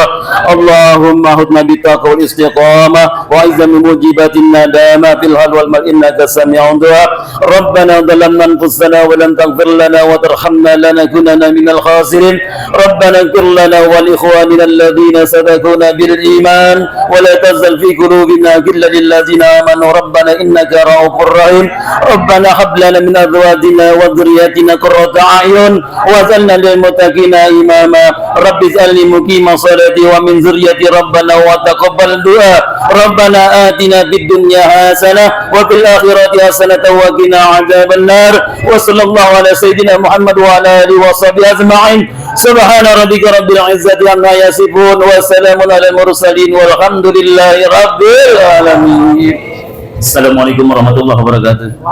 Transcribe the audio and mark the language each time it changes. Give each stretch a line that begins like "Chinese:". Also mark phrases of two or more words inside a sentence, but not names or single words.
Arabic: اللهم اهدنا بالتقوى والاستقامة وعزائم موجبات الندامة في الحال والمآل إنك سميع الدعاء. ربنا ظلمنا أنفسنا ولم تغفر لنا وترحمنا لنكونن من الخاسرين. ربنا اغفر لنا ولإخواننا الذين سبقونا بالإيمان ولا تزل في قلوبنا غلا للذين آمنوا ربنا إنك رؤوف رحيم. ربنا هب لنا من أزواجنا وذرياتنا قرة أعين واجعلنا للمتقين إماما. رب اجعلني مقيم الصلاة ومن ذريتي ربنا وتقبل دعاء. ربنا آتنا في الدنيا حسنة وفي الآخرة حسنة وقنا عذاب النار. وصلى الله على سيدنا محمد وعلى آله وصحبه أجمعين. سبحان ربك رب العزة عما يصفون وسلام على المرسلين والحمد لله رب العالمين. السلام عليكم ورحمة الله وبركاته.